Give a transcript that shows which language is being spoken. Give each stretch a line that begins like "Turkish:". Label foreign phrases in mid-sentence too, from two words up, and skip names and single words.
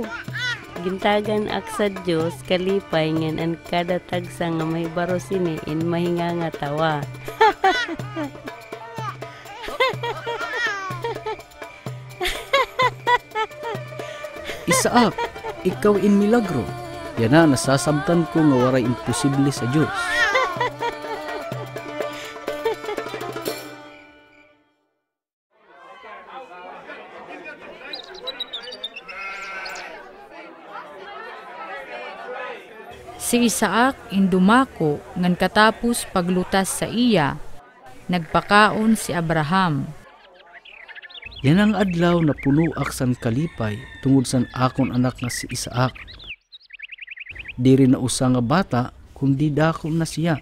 Waray: Gintagan ak sa Diyos kalipay ngan an kada tagsa nga may baro sini in mahinga nga tawa. Isaak, ikaw in milagro. Yan na, nasasabtan ko nga waray imposible sa Diyos. Si Isaak indumako ngan katapos paglutas sa iya, nagpakaon si Abraham. Yan ang adlaw na punuak san kalipay tungod san akon anak nga si Isaak. Diri na usa nga bata kundi dako na siya.